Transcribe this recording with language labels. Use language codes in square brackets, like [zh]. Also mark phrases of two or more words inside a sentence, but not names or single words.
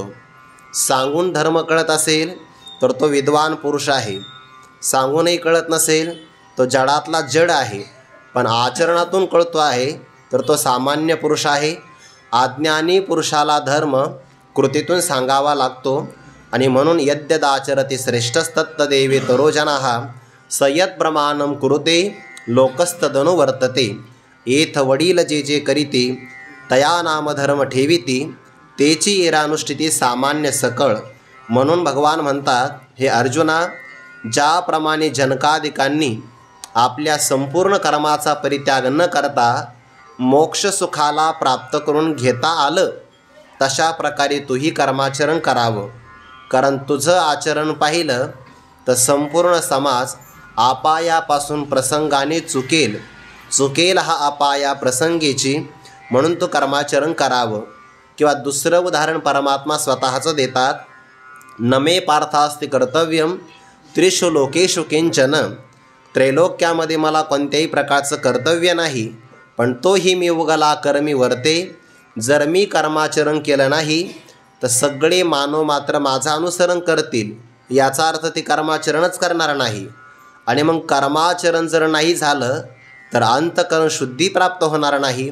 [mr] सांगून धर्म कळत असेल तर तो विद्वान पुरुष आहे, सांगूनही कळत नसेल तो जडातला जड आहे, पण आचरणातून कळतो आहे तर तो सामान्य पुरुष आहे। अज्ञानी पुरुषाला धर्म कृतीतून सांगावा लागतो आणि म्हणून [sa] यद्यदाचरति श्रेष्ठस्तत्तदेवे तरोजनाः सयत प्रमाणम कुरुते लोकस्तदनु वर्तते। [mr] एथ वडील जे जे करीते तया नाम धर्म ठेविती तेची एरानुष्ठिती सामान्य सकळ। म्हणून भगवान म्हणतात, हे अर्जुना, ज्याप्रमाणे जनकादिकांनी आपल्या संपूर्ण कर्माचा परित्याग न करता मोक्ष सुखाला प्राप्त करून घेता आलं तशा प्रकारे तूही कर्माचरण करावं। कारण तुझं आचरण पाहिलं तर संपूर्ण समाज अपायापासून प्रसंगाने चुकेल हा अपाया प्रसंगीची, म्हणून तू कर्माचरण करावं। किंवा दुसरं उदाहरण परमात्मा स्वतःचं देतात, [sa] नमे पार्थास्ति कर्तव्यम त्रिषु लोकेषु किंचन। [mr] त्रैलोक्यामध्ये मला कोणत्याही प्रकारचं कर्तव्य नाही, पण तोही मी उगला कर्मी वर्ते। जर मी कर्माचरण केलं नाही तर सगळे मानव मात्र माझं अनुसरण करतील, याचा अर्थ ते कर्माचरणच करणार नाही। आणि मग कर्माचरण जर नाही झालं तर अंतःकरण शुद्धी प्राप्त होणार नाही।